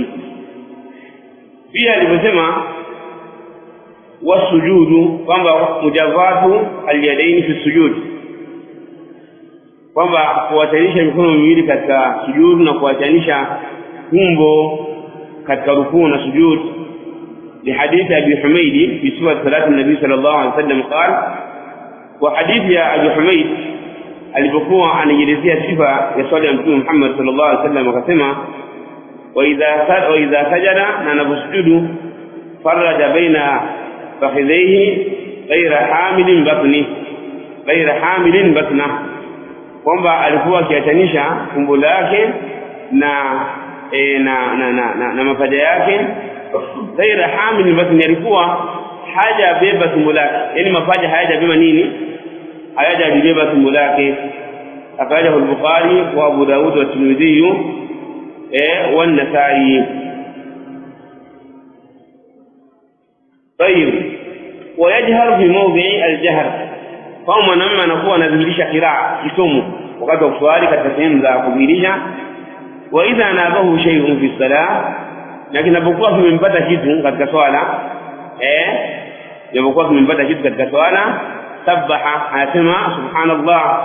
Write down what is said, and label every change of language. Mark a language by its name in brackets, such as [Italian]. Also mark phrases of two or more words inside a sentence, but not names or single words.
[Swahili] Pia aliposema wasujudu, kwamba [Arabic] مجافاة اليدين في سجود, [Swahili] kwamba kuachanisha mikono miwili katika sujud na kuachanisha tumbo katika rukuu na sujud. [Arabic] لحديث أبي حميد في صفة صلاة النبي صلى الله عليه وسلم قال. وحديث يا أبي حميد [Swahili] alipokuwa anajelezea sifa ya swala ya Mtume Muhammad [Arabic] صلى الله عليه وسلم [Swahili] akasema: [Arabic] وإذا سجد, [Swahili] na anaposujudu, [Arabic] فرج بين فخذيه غير حامل بطنا, [Swahili] kwamba alikuwa akiatanisha tumbo lake na mapaja yake. [Arabic] غير حامل بطن, [Swahili] alikuwa hajabeba tumbo lake, yani mapaja hayajabeba nini, hayajabeba tumbo lake. Akaja al-Bukhari wa Abu Daud wa Tirmidhi wa An-Nasa'i. [Arabic] طيب ويجهر في موضع الجهر، فهو [Swahili] mwanamume anakuwa anadhihirisha qiraa kisomo wakati wa kuswali katika sehemu za kudhihirisha. [Arabic] وإذا نابه شيء في صلاة, [Swahili] na kinapokuwa kimempata kitu katika swala, kinapokuwa kimempata kitu katika swala, sabbaha, anasema subhanallah.